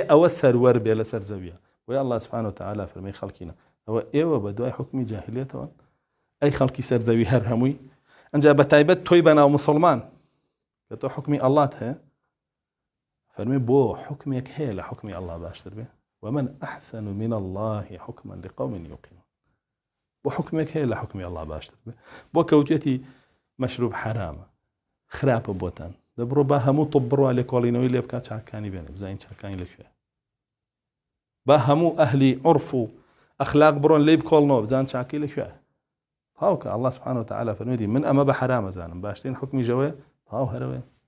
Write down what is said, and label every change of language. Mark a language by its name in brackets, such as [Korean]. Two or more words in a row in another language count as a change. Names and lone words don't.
[Central Kurdish] ئەوە سەروەر بێ لەسەر زەویە وی ئەڵڵا [Arabic] سبحانه وتعالى [Central Kurdish] فەرمێی خەڵکینە ئەوە ئێوە بە دوای حکمی جاهلیەتەوە ئەی خەڵکی سەر زەوی هەر هەمووی ئەنجا بە تایبەت تۆی بەناو مسلمان کە تۆ حکمی ئەڵڵات هەیە فەرمێ بۆ حکمێک هەیە لە حکمی ئەڵڵا باشتر بێ [Arabic] ومن أحسن من الله حكما لقوم يوقنون [Central Kurdish] بۆ حکمێک هەیە لە حکمی ئەڵڵا باشتر بێ بۆ کەوتێتی مەشروب حرامە خراپە بۆتان دەبڕۆ با هەموو تۆ بڕوا لێکۆڵینەوەی لێ بکات چاکانی بێنێ بزانین چاکانی لەکوێ با هەموو ئەهلی عرف و ئەخلاق بڕۆن لێ بکۆڵنەوە بزان چاکەی لەکوێ تاوکە ئەڵڵا [Arabic] سبحانه وتعالى [Central Kurdish] فەرمێتی من ئەمە بە حرامە زانم باشترین حکمی ژەوەیە تاو هەرەوەیە